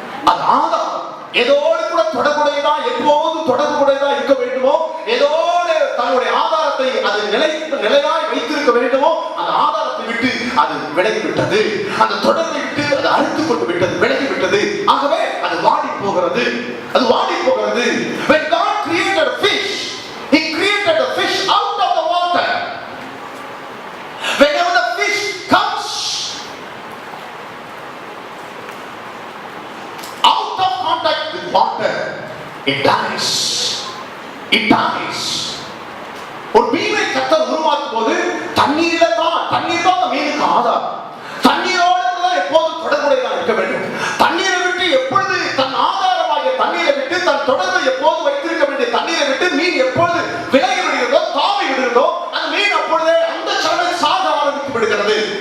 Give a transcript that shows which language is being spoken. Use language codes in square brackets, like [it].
[ta] அது ஆதாரம் ஏதோடு கூட தொடர்புடையதா, எப்போதும் தொடர்புடையதா இருக்க வேண்டுமோ, ஏதோடு தன்னுடைய ஆதாரத்தை அது நிலையாய் வைத்திருக்க வேண்டுமோ, அந்த ஆதாரத்தை விட்டு அது விலகி விட்டது. அந்த தொடர்பை விட்டு அது அறுத்து கொண்டு விட்டது, விலகி விட்டது. ஆகவே அது வாடி போகிறது, அது வாடி போகிறது. [en] When God created a fish, He created a fish out of the water. Whenever the fish comes out of contact with water, it dies. It dies. [ta] ஒரு மீனை கர்த்தர் உருவாக்கும் போது தண்ணீர் தான் அந்த மீனுக்கு ஆதாரம். தண்ணீரோடு தான் எப்போதும் தொடர்புடையதாக இருக்க வேண்டும். தண்ணீரை விட்டு எப்பொழுது தன் ஆதாரமாகிய தண்ணீரை விட்டு தன் தொடர்பை எப்போது வைத்திருக்க வேண்டிய தண்ணீரை விட்டு மீன் எப்பொழுது விலகி விடுகிறதோ, தாவி விடுகிறதோ, அந்த மீன் அப்பொழுதே அந்த சமயம் சாக ஆரம்பித்து விடுகிறது.